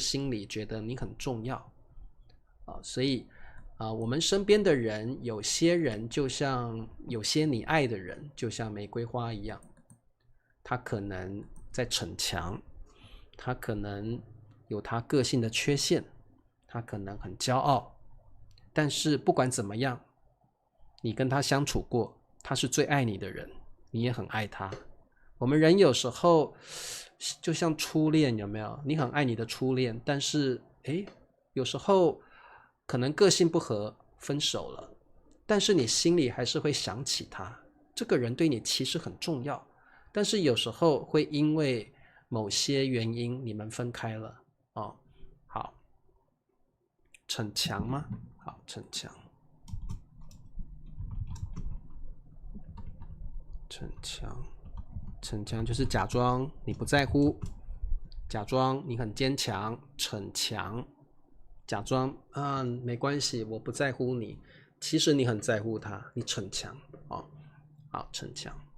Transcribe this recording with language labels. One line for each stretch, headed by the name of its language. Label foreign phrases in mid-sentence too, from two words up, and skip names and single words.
Chinese: 心裡覺得你很重要所以我們身邊的人，有些人就像有些你愛的人，就像玫瑰花一樣，他可能在逞強，他可能有他個性的缺陷，他可能很驕傲，但是不管怎麼樣，你跟他相處過，他是最愛你的人，你也很愛他。我們人有時候就像初戀，有沒有？你很愛你的初戀，但是有時候可能個性不合，分手了，但是你心裡還是會想起他，這個人對你其實很重要，但是有時候會因為某些原因你們分開了好，逞強嗎？好，逞強，逞強就是假裝你不在乎，假裝你很堅強，逞強，假裝沒關係，我不在乎你，其實你很在乎他，你逞強好，逞強，